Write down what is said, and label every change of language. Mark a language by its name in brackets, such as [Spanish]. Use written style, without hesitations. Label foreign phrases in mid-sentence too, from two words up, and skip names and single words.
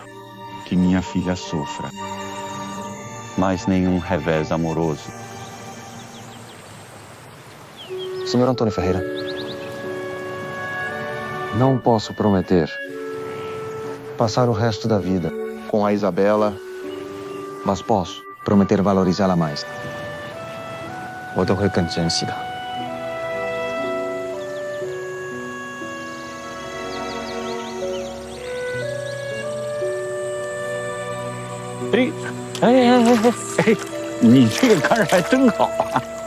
[Portuguese] que minha filha sofra mais nenhum revés amoroso. Senhor Antônio Ferreira. Não posso prometer Passar o resto da vida com a Isabela, mas posso prometer valorizá-la mais. [Chinese] 我都会更珍惜的。你这个看着还真好啊！